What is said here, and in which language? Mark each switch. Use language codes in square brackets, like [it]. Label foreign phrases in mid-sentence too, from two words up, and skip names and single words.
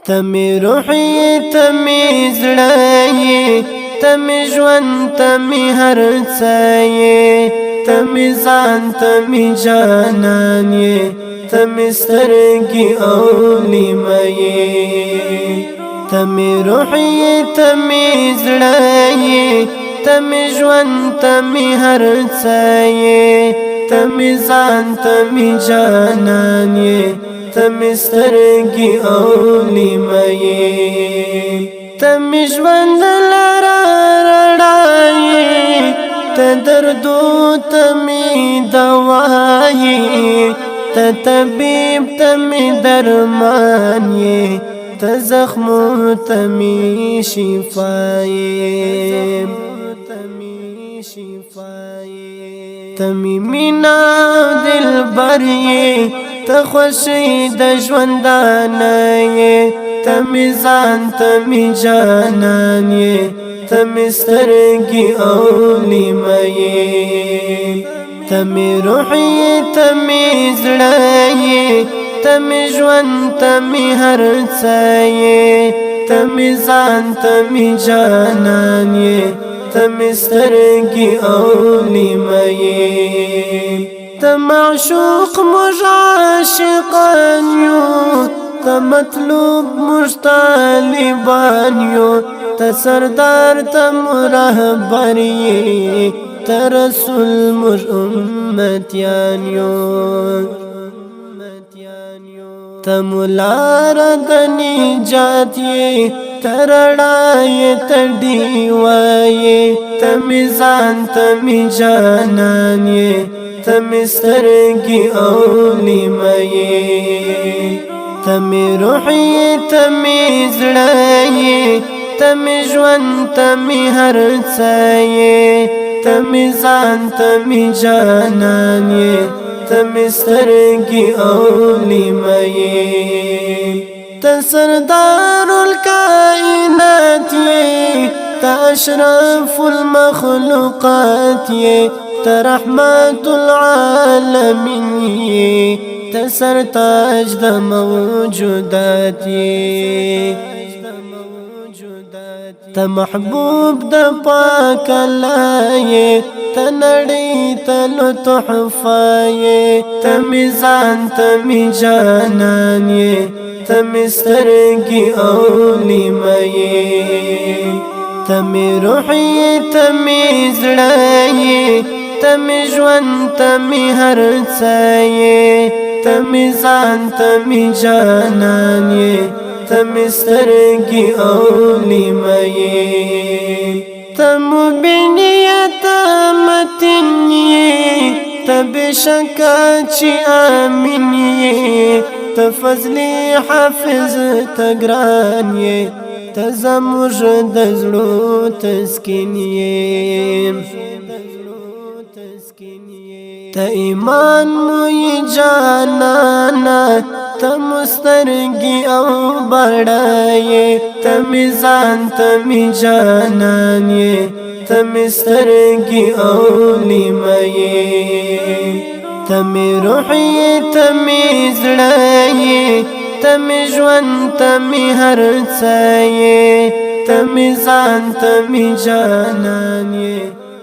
[ps] تمی روحی تمی زړی تمی ژوند تمی هر څه تمی ځان تمی جانان تمی سترګې او لیمه تمی روحی تمی زړی تمی ژوند تمی هر څه تمی ځان تمی جانان تمی سترګې او لیمه تمی ژوند لره رڼا ته دردو تمی دوایی ته طبیب تمی درمان ته زخمو تمی شفای تمی مینا دلبر ته خوشی د ژوندانه تمی ځان تمی جانان تمی سترګې او لیمه تمی روحی تمی زړی تمی ژوند تمی هر څه تمی ځان تمی جانان تمی سترګې او لیمه ته معشوق موږ عاشقان یو ته مطلوب موږ طالبان یو ته سردار ته رهبر ته رسول موږ امتیان یو ته ملار د نجات ته رڼا ته ډیوه تمی ځان تمی جانان تمی سترګې او لیمه تمی روحی تمی زړی تمی ژوند تمی هر څه تمی ځان تمی جانان تمی سترګې او لیمه ته سردار الکائنات ته [ar] اشرف المخلوقات [ps] ته [ar] رحمت العالمین [ps] ته سرتاج د موجودات ته محبوب د پاک الله ته نړۍ ته لو تحفه تمی ځان تمی جانان تمی سترګې او لیمه تمی روحی تمی زړی تمی ژوند تمی هر څه تمی ځان تمی جانان تمی سترګې او لیمه ته مبینیت متین ته بشکا چې امین ته فضلی حافظ ته ګران ته زموږ د زړو تسکین ته ایمان موی جانانا ته مسترګې او بړای تمی ځان تمی جانان تمی سترګې او لیمه تمی روحی تمی زړی تمی ژوند تمی هر څه تمی ځان تمی جانان